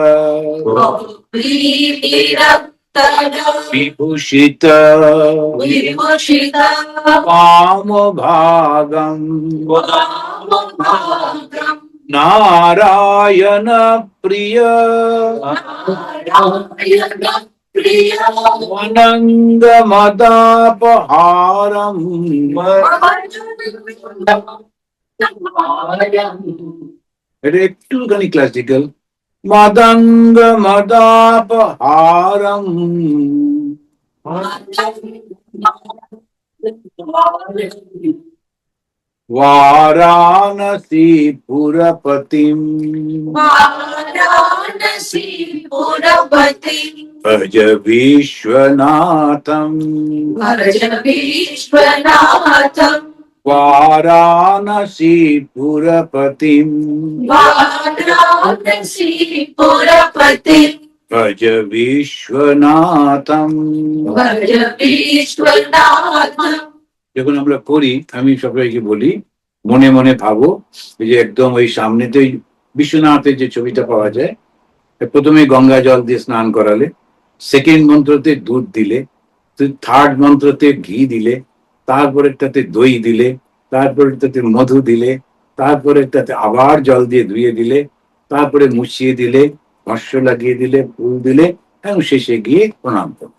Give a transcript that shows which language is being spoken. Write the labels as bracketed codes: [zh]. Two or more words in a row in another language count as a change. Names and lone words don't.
[sa] বিভূষিত বাম ভাগম নারায়ণ প্রিয় অনঙ্গ মদাপহারম। [bn] এটা একটুখানি ক্লাসিক্যাল, [sa] মদঙ্গ মদাপহারম वाराणसी पुरपतिम वाराणसी पुरपति भज विश्वनाथम भज विश्वनाथम वाराणसी पुरपतिम वाराणसी पुरपति भज विश्वनाथम। भज विश्वनाथम। [bn] যখন আমরা করি আমি সবাইকে বলি মনে মনে ভাবো এই যে একদম ওই সামনেতেই বিশ্বনাথের যে ছবিটা পাওয়া যায়, প্রথমে গঙ্গা জল দিয়ে স্নান করালে, সেকেন্ড মন্ত্রতে দুধ দিলে, থার্ড মন্ত্রতে ঘি দিলে, তারপরেরটাতে দই দিলে, তারপরেরটাতে মধু দিলে, তারপরেরটাতে আবার জল দিয়ে ধুয়ে দিলে, তারপরে মুছিয়ে দিলে, ভস্য লাগিয়ে দিলে, ফুল দিলে, এবং শেষে গিয়ে প্রণাম করো।